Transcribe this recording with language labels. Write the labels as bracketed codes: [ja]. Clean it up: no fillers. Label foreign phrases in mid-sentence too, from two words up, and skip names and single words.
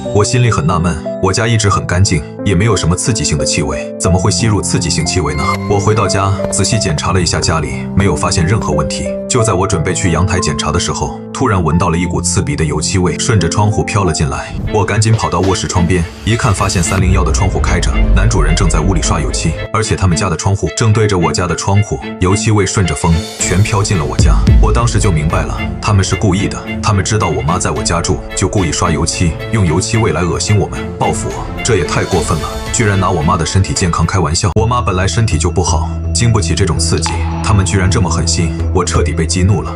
[zh] 我心裡很納悶，我家一直很乾淨，也沒有什麼刺激性的氣味，怎麼會吸入刺激性氣味呢？我回到家仔細檢查了一下家裡，沒有發現任何問題。就在我準備去陽台檢查的時候，突然聞到了一股刺鼻的油漆味，順着窗戶飄了進來。我趕緊跑到臥室窗邊，一看發現301的窗戶開着，男主人正在屋裡刷油漆，而且他們家的窗戶正对着我家的窗戶，油漆味順着風全飄進了我家。我當時就明白了，他們是故意的，他們知道我媽在我家住，就故意刷油漆，用油漆味来惡心我們，報復我，這也太過分了，居然拿我媽的身體健康開玩笑。我媽本來身體就不好，經不起這種刺激，他們居然這麼狠心，我徹底被激怒了。